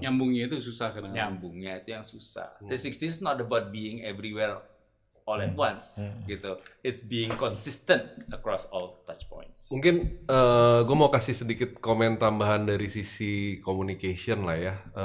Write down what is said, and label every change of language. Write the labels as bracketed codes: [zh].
[id] Nyambungnya itu susah kadang. nyambungnya itu yang susah. [en] 360 is not about being everywhere all at once, [id] gitu. [en] It's being consistent across all touch points. [id] Mungkin gue mau kasih sedikit komen tambahan dari sisi communication lah ya.